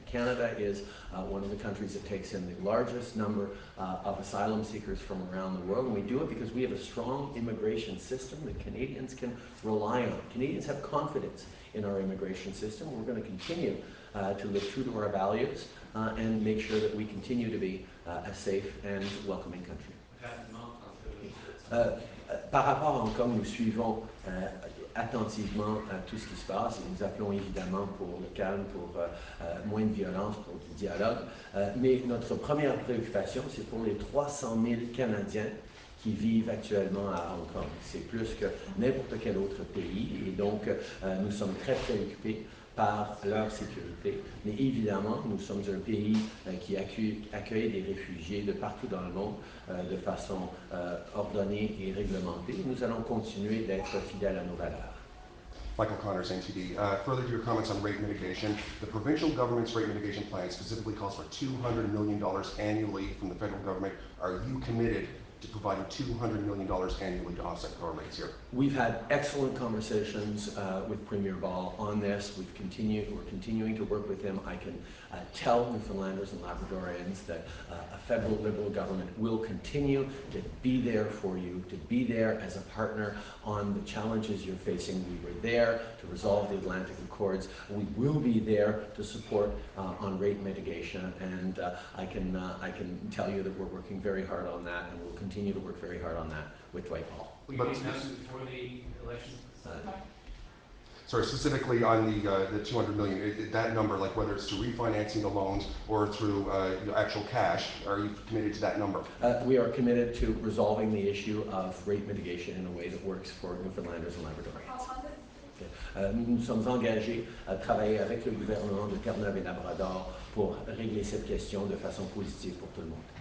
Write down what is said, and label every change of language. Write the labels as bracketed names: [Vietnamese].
[English] Canada is one of the countries that takes in the largest number of asylum seekers from around the world, and we do it because we have a strong immigration system that Canadians can rely on. Canadians have confidence in our immigration system. We're going to continue to live true to our values and make sure that we continue to be a safe and welcoming country. [French] Par rapport à Hong Kong, nous suivons attentivement tout ce qui se passe et nous appelons évidemment pour le calme, pour moins de violence, pour du dialogue. Mais notre première préoccupation, c'est pour les 300 000 Canadiens qui vivent actuellement à Hong Kong. C'est plus que n'importe quel autre pays et donc nous sommes très préoccupés par leur sécurité. Mais évidemment, nous sommes un pays qui accueille des réfugiés de partout dans le monde de façon ordonnée et réglementée. Nous allons continuer d'être fidèles à nos valeurs. [English] Michael Connors, NTD. Further to your comments on rate mitigation, the provincial government's rate mitigation plan specifically calls for $200 million annually from the federal government. Are you committed to providing $200 million annually to offset car rates here? We've had excellent conversations with Premier Ball on this. We're continuing to work with him. I can tell Newfoundlanders and Labradorians that a federal Liberal government will continue to be there for you, to be there as a partner on the challenges you're facing. We were there to resolve the Atlantic Accords. We will be there to support on rate mitigation, and I can tell you that we're working very hard on that, and we'll continue to work very hard on that with Dwight Ball. Will you announce it before the election? Sorry, specifically on the $200 million, that number, like whether it's through refinancing the loans or through actual cash, are you committed to that number? We are committed to resolving the issue of rate mitigation in a way that works for Newfoundlanders and Labradorians. [French] Nous nous sommes engagés à travailler avec le gouvernement de Terre-Neuve et Labrador pour régler cette question de façon positive pour tout le monde.